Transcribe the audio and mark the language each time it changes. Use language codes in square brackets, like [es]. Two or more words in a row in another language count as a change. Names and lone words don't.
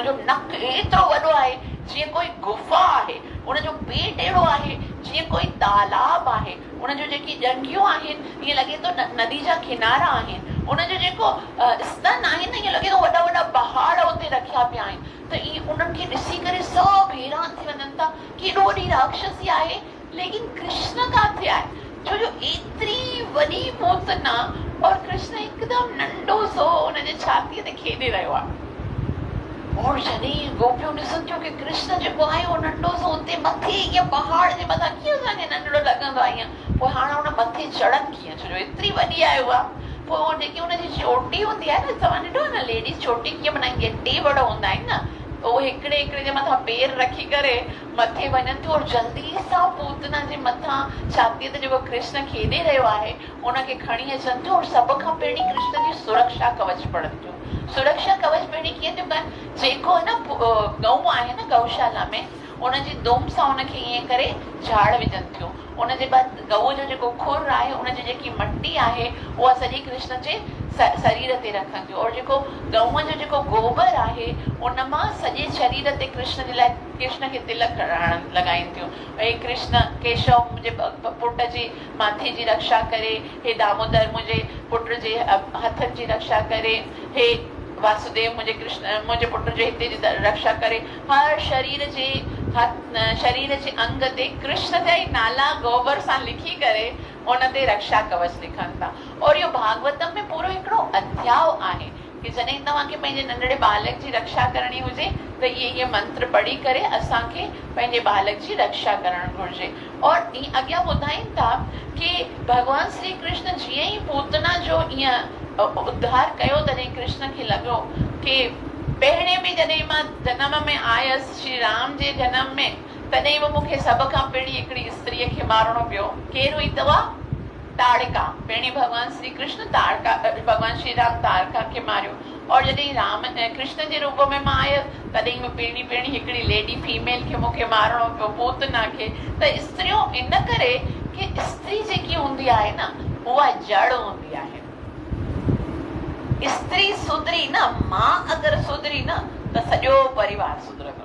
[sd] उनजो नक एतिरो वॾो आहे जीअं कोई गुफ़ा आहे, उनजो पेट अहिड़ो आहे जीअं कोई तालाब आहे, उनजो जेकी ॼंगियूं आहिनि ईअं लॻे थो नदी जा किनारा आहिनि, उनजो जेको स्तन आहिनि ईअं लॻे थो वॾा वॾा पहाड़ उते रखिया पिया आहिनि। त ईअं उन्हनि खे ॾिसी करे सभु हैरान थी वञनि था कि एॾो वॾी राक्षसी आहे, लेकिन कृष्ण काथे आहे, छो जो एतिरी वॾी पूतना और कृष्ण हिकदमि नंढो सो हुनजे छातीअ ते खेॾे रहियो आहे। और जॾहिं गोपियूं ॾिसनि थियूं कि कृष्ण जेको आहे उहो नंढो सो उते मथे ईअं पहाड़ जे मथां कीअं असांखे नंढड़ो लॻंदो आहे ईअं, पोइ हाणे हुन मथे चढ़नि कीअं, छो जो एतिरी वॾी आहे उहा। पोइ उहो जेकी हुनजी चोटी हूंदी आहे न, तव्हां ॾिठो न लेडीज़ चोटी कीअं बनाईंदी आहे, टे वड़ हूंदा आहिनि न, उहो हिकिड़े हिकिड़े जे मथां पेर रखी करे मथे वञनि थियूं और जल्दी सां पूतना जे मथां छातीअ ते जेको कृष्ण खेॾे रहियो आहे उनखे खणी अचनि थियूं। और सभ खां पहिरीं कृष्ण जी सुरक्षा कवच पढ़नि थियूं। सुरक्षा कवच पहिरीं कीअं थियूं कनि, जेको आहे न गऊ आहे न गौशाला में, उनजी दुम सां उनखे ईअं करे झाड़ विझनि थियूं, उनजे बाद गऊ जो जेको खुर आहे उनजी जेकी मट्टी आहे उहा सॼी कृष्ण जे शरीर ते रखनि थियूं। और जेको गऊअ जो जेको गोबर आहे उन मां सॼे शरीर ते कृष्ण जे लाइ कृष्ण खे तिलक लॻाइनि थियूं। ऐं कृष्ण केशव मुंहिंजे पुट जी माथे जी रक्षा करे, हे दामोदर मुंहिंजे पुट जे हथनि जी रक्षा करे, हे वासुदेव मुंहिंजे पुट जे हिते जी रक्षा करे। हर शरीर जे अंग ते कृष्ण जा ई नाला गोबर सां लिखी करे उन ते रक्षा कवच लिखनि था। और इहो भागवतम में पूरो हिकिड़ो अध्याय आहे कि जॾहिं तव्हांखे पंहिंजे नंढड़े बालक जी रक्षा करणी हुजे त इहे मंत्र पढ़ी करे असांखे पंहिंजे बालक जी रक्षा करणु घुर्जे। और ईअं अॻियां ॿुधाइनि था कि भॻवान श्री कृष्ण जीअं ई पूतना जो ईअं उद्धार कयो तॾहिं कृष्ण खे लॻो कि पहिरें बि जॾहिं मां जनम में आयसि श्री राम जे जनम में, तॾहिं बि मूंखे सभ खां पहिरीं हिकिड़ी स्त्रीअ खे मारणो पियो। केरु हुई तव्हां? ताड़का। पहिरीं भॻवान श्री कृष्ण भॻवान श्री राम ताड़का खे मारियो। और जॾहिं कृष्ण जे रूप में मां आयसि तॾहिं बि पहिरीं हिकिड़ी [en] lady female [sd] खे मूंखे मारणो पियो, पूतना खे। त स्त्रियूं इन करे कि स्त्री जेकी हूंदी आहे न उहा जड़ हूंदी आहे। स्त्री सुधरी न, मां अगरि सुधरी न त सॼो परिवार सुधरंदो।